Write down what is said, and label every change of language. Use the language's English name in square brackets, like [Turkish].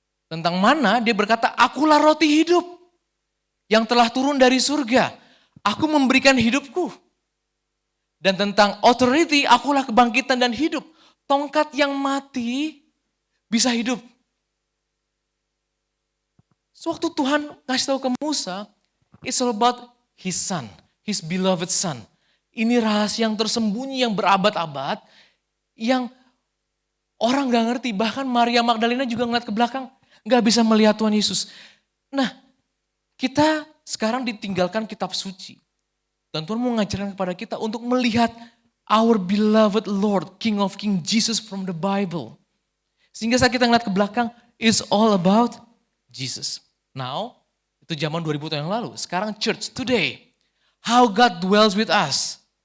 [Indonesian] Tentang mana dia berkata, akulah roti hidup yang telah turun dari surga. Aku memberikan hidupku. Dan tentang authority, akulah kebangkitan dan hidup. Tongkat yang mati bisa hidup. Sewaktu Tuhan kasih tahu ke Musa, [English] it's all about his son, his beloved son. [Indonesian] Ini rahasia yang tersembunyi, yang berabad-abad, yang orang gak ngerti. Bahkan Maria Magdalena juga ngeliat ke belakang, gak bisa melihat Tuhan Yesus. Nah, kita sekarang ditinggalkan kitab suci. Dan Tuhan mau mengajarkan kepada kita untuk melihat [English] our beloved Lord, King of King, Jesus from the Bible. [Indonesian] Sehingga saat kita ngeliat ke belakang, [English] it's all about Jesus. [Indonesian] Now, itu zaman 2000 tahun yang lalu. Sekarang [English] church, today, how God dwells with us.